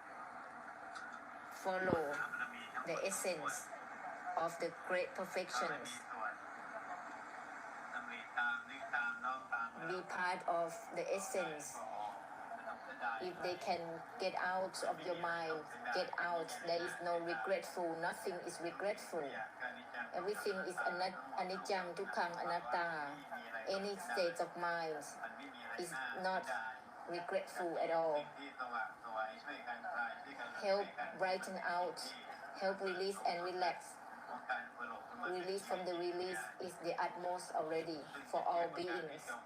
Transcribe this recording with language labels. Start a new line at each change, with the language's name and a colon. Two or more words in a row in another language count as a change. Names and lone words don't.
English: Follow the essence of the great perfections. Be part of the essence. If they can get out of your mind, get out. There is no regretful. Nothing is regretful. Everything is
Pali: anicca, dukkha, anatta.
English: Any state of mind is not regretful at all. Help brighten out. Help release and relax. Release from the release is the utmost already for all beings.